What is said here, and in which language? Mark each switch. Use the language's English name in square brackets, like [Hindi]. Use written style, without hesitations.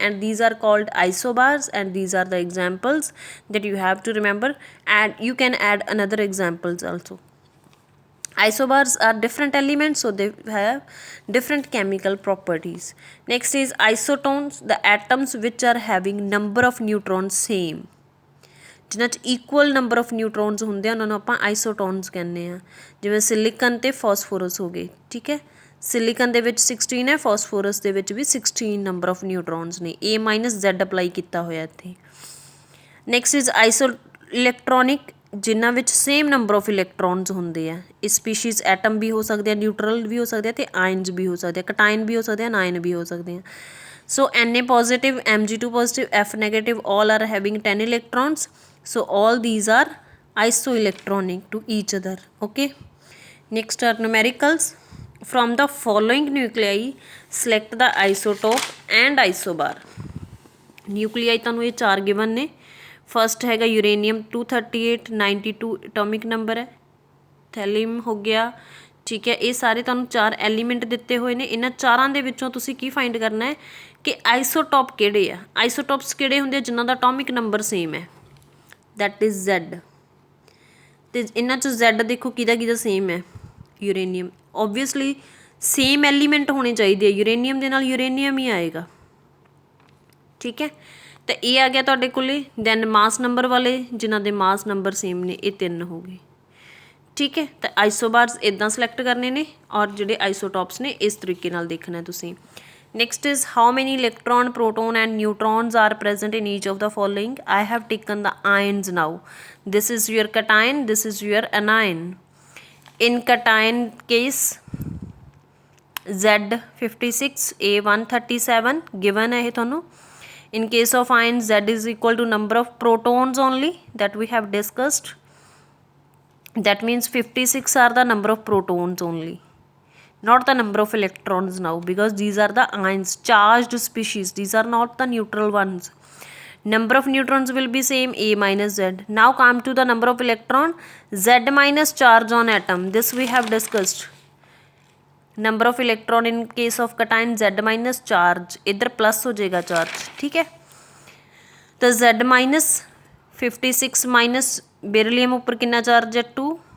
[English] And these are called isobars and these are the examples that you have to remember, and you can add another examples also. Isobars are different elements, so they have different chemical properties. Next is isotones, the atoms which are having number of neutrons same. [Punjabi] ਜਿਨ੍ਹਾਂ 'ਚ [English] equal number of neutrons [Punjabi] ਹੁੰਦੇ ਆ ਉਹਨਾਂ ਨੂੰ ਆਪਾਂ isotones ਕਹਿੰਦੇ ਆ. ਜਿਵੇਂ ਸਿਲੀਕਨ ਤੇ ਫਾਸਫੋਰਸ ਹੋ ਗਏ. ਠੀਕ ਹੈ, ਸਿਲੀਕਨ ਦੇ ਵਿੱਚ 16 ਹੈ, ਫਾਸਫੋਰਸ ਦੇ ਵਿੱਚ ਵੀ 16 ਨੰਬਰ ਆਫ ਨਿਊਟਰੋਨਸ ਨੇ. A ਮਾਈਨਸ Z ਅਪਲਾਈ ਕੀਤਾ ਹੋਇਆ ਇੱਥੇ. [English] next is isoelectronic, [Punjabi] ਜਿਨ੍ਹਾਂ ਵਿੱਚ [English] same number of electrons [Punjabi] ਹੁੰਦੇ ਆ. ਇਸ ਸਪੀਸ਼ੀਜ਼ ਐਟਮ ਵੀ ਹੋ ਸਕਦੇ ਆ, ਨਿਊਟਰਲ ਵੀ ਹੋ ਸਕਦੇ ਆ ਅਤੇ ਆਇਨਸ ਵੀ ਹੋ ਸਕਦੇ ਆ, ਕਟਾਇਨ ਵੀ ਹੋ ਸਕਦੇ ਆ, ਅਨਾਇਨ ਵੀ ਹੋ ਸਕਦੇ ਆ. ਸੋ [English] Na positive, Mg2 positive, F negative all are having 10 electrons. So all these are isoelectronic to each other. Okay, next are numericals. From the following nuclei select the isotope and isobar. [Punjabi] nuclei ਤੁਹਾਨੂੰ ਇਹ 4 given ਨੇ. First ਹੈਗਾ uranium 238 92 atomic number ਹੈ. ਥੈਲੀਅਮ ਹੋ ਗਿਆ. ਠੀਕ ਹੈ, ਇਹ ਸਾਰੇ ਤੁਹਾਨੂੰ 4 ਐਲੀਮੈਂਟ ਦਿੱਤੇ ਹੋਏ ਨੇ. ਇਹਨਾਂ ਚਾਰਾਂ ਦੇ ਵਿੱਚੋਂ ਤੁਸੀਂ ਕੀ ਫਾਈਂਡ ਕਰਨਾ ਹੈ ਕਿ ਆਈਸੋਟੋਪ ਕਿਹੜੇ ਆ. ਆਈਸੋਟੋਪਸ ਕਿਹੜੇ ਹੁੰਦੇ ਜਿਨ੍ਹਾਂ ਦਾ ਐਟੋਮਿਕ ਨੰਬਰ ਸੇਮ ਹੈ, [English] That is Z. [Punjabi] ਅਤੇ ਇਹਨਾਂ 'ਚੋਂ Z ਦੇਖੋ ਕਿਹਦਾ ਸੇਮ ਹੈ, ਯੂਰੇਨੀਅਮ. ਓਬਵੀਅਸਲੀ ਸੇਮ ਐਲੀਮੈਂਟ ਹੋਣੇ ਚਾਹੀਦੇ ਆ, ਯੂਰੇਨੀਅਮ ਦੇ ਨਾਲ ਯੂਰੇਨੀਅਮ ਹੀ ਆਏਗਾ. ਠੀਕ ਹੈ, ਤਾਂ ਇਹ ਆ ਗਿਆ ਤੁਹਾਡੇ ਕੋਲ. ਦੈਨ ਮਾਸ ਨੰਬਰ ਵਾਲੇ ਜਿਨ੍ਹਾਂ ਦੇ ਮਾਸ ਨੰਬਰ ਸੇਮ ਨੇ, ਇਹ 3 ਹੋ ਗਏ. ਠੀਕ ਹੈ, ਤਾਂ ਆਈਸੋਬਾਰਸ ਇੱਦਾਂ ਸਿਲੈਕਟ ਕਰਨੇ ਨੇ ਔਰ ਜਿਹੜੇ ਆਈਸੋਟੋਪਸ ਨੇ ਇਸ ਤਰੀਕੇ ਨਾਲ ਦੇਖਣਾ ਤੁਸੀਂ. [English] Next is how many electron, proton and neutrons are present in each of the following. I have taken the ions now. This is your cation, this is your anion. In cation case Z56 A137 given [Hindi] है थोनों. [English] In case of ion Z is equal to number of protons only that we have discussed. That means 56 are the number of protons only, not the number of electrons now, because these are the ions, charged species. These are not the neutral ones. Number of neutrons will be same, A minus Z. Now come to the number of electron, Z minus charge on atom. This we have discussed. Number of electron in case of cation Z minus charge. [Hindi] इधर plus हो जाएगा charge. ठीक है, तो Z minus 56 minus beryllium ऊपर कितना charge है 2.